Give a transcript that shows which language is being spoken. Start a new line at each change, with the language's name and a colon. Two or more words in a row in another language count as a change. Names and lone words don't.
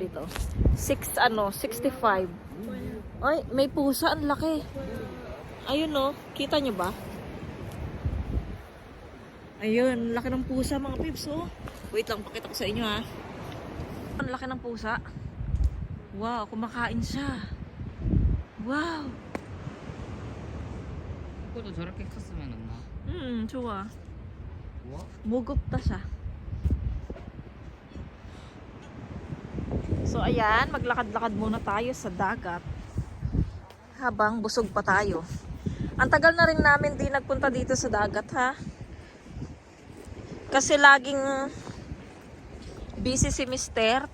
Filipino: dito? 65. Ay, may pusa, ang laki. Ayun no, kita niyo ba? Ayun, laki ng pusa mga pips oh. Wait lang, pakita ko sa inyo ha. Ang laki ng pusa. Wow, kumakain siya. Wow.
Korean: 그거도 저렇게 컸으면 엄마. 좋아. 우와.
Filipino: Mugupta siya. So ayan, maglakad-lakad muna tayo sa dagat. Habang busog pa tayo. Ang tagal na rin namin di nagpunta dito sa dagat ha. Kasi laging busy si Mister.